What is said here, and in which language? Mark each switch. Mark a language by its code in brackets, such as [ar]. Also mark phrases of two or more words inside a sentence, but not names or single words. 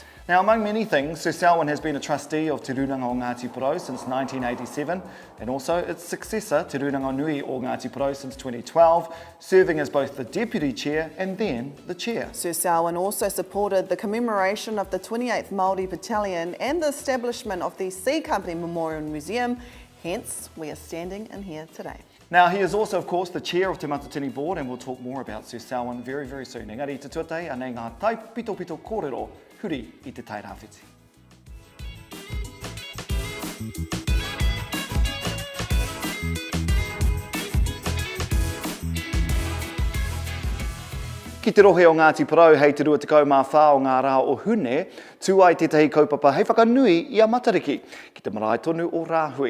[en] Now, among many things, Sir Selwyn has been a trustee of Te Tūranga o Ngāti Porou since 1987 and also its successor, Te Tūranga Nui o Ngāti Porou, since 2012, serving as both the deputy chair and then the chair. Sir Selwyn also supported the commemoration of the 28th Māori Battalion and the establishment of the C Company Memorial Museum, hence we are standing in here today. Now, he is also, of course, the chair of Te Mātakitaki Board, and we'll talk more about Sir Selwyn very, very soon. [mi] Engari, te tuatei, anei ngā tai pito pito kōrero, huri I te Tairawhiti. Ki te rohe o Ngāti Porou, hei te rua tekau mā whā o ngā rā o hune, tū ai tētahi kaupapa hei whakanui I a Matariki, ki te marae tonu o Rāhui.